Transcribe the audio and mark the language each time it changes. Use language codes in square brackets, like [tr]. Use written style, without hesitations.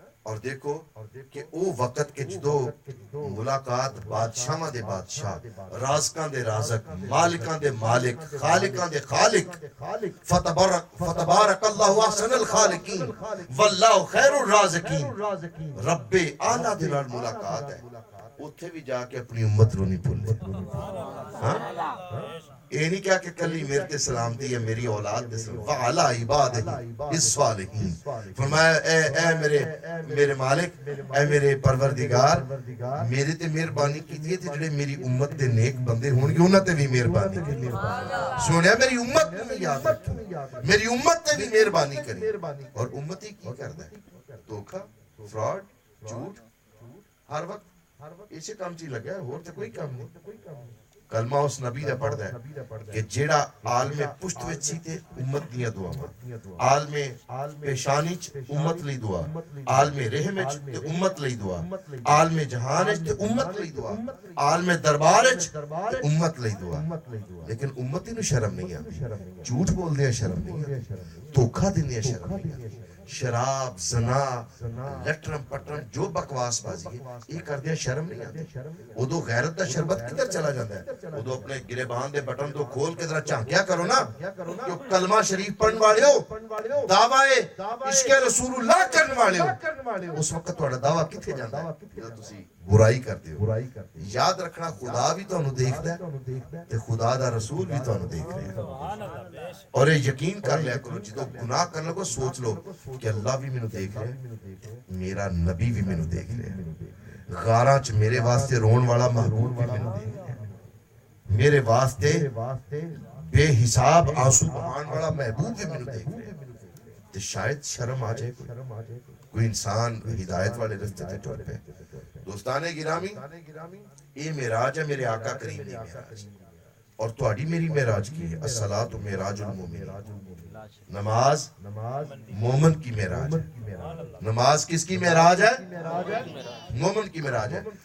[pa] اور دیکھو کہ او وقت کے جدو ملاقات بادشاہاں دے بادشاہ, رازقاں دے رازق, مالکاں دے مالک, خالقاں دے خالق, [ar] فتبارک اللہ احسن الخالقین واللہ خیر الرازقین. [pa] رب اعلیٰ دے نال ملاقات ہے. اتھے بھی جا کے اپنی امت نو نہیں بھولے. یہ نہیں کیا کہ کلی میرے تے سلامتی ہے, میری اولاد دے سلامتی. [ar] وَعَلَىٰ عِبَادِهِ الصَّالِحِينَ. [pa] فرمایا اے میرے مالک, اے میرے پروردگار, میرے تے مہربانی کیجئے تے جڑے میری امت دے نیک بندے ہون گے انہاں تے بھی مہربانی کیجئے. سنیا میری امت نوں بھی یاد رکھو, میری امت تے بھی مہربانی کری. اور امتی کی کردا ہے؟ دھوکا, فراڈ, جھوٹ, ہر وقت اسے کام چی لگا ہے, اور تے کوئی کام نہیں. کلمہ اس نبی دا پڑھدا ہے کہ جیڑا عالم پشت وچ سی تے امت دیاں دعاواں, عالم پیشانی چ امت لئی دعا, عالم رحم وچ تے امت لئی دعا, عالم جہان وچ تے امت لئی دعا, عالم دربار وچ تے امت لئی دعا. لیکن امتی نو شرم نہیں آندی, جھوٹ بول دیا شرم نہیں آندی, دھوکا دیندے شرم نہیں آندی. شراب, زنا, لٹرم پٹرم جو بکواس بازی ہے یہ کر دیا شرم نہیں آتی. ادو غیرت دا شربت کدھر چلا جاتا ہے؟ ادو اپنے گریبان دے بٹن تو کھول کے ذرا جھانکیا کرو نا. جو کلمہ شریف پڑھن والے ہو, دعوی عشق رسول اللہ کرن والے ہو, اس وقت تہاڈا دعویٰ کتھے جاندا ہے؟ جدوں تسی برائی کرتے ہو. یاد رکھنا خدا بھی تانوں دیکھدا ہے تے خدا دا رسول بھی تانوں دیکھ رہا ہے. اور یہ یقین کر لیا کرو, جدوں گناہ کرن لگو سوچ لو کہ اللہ بھی مینوں دیکھ رہا ہے, میرا نبی بھی مینوں دیکھ رہا ہے, غاراں چ میرے واسطے رون والا محبوب بھی مینوں دیکھ رہا ہے, میرے واسطے بے حساب آنسو بہان والا محبوب بھی مینوں دیکھ رہا ہے. تے شاید شرم آ جائے کوئی انسان ہدایت والے رستے تے ٹر پے. دوستان گرامی, یہ معراج ہے میرے آقا کریم دی معراج, اور تہاڈی میری معراج کی ہے. [ar] الصلاۃ معراج المومن, [ur] نماز مومن کی معراج ہے. نماز کس کی معراج ہے؟ مومن کی معراج ہے.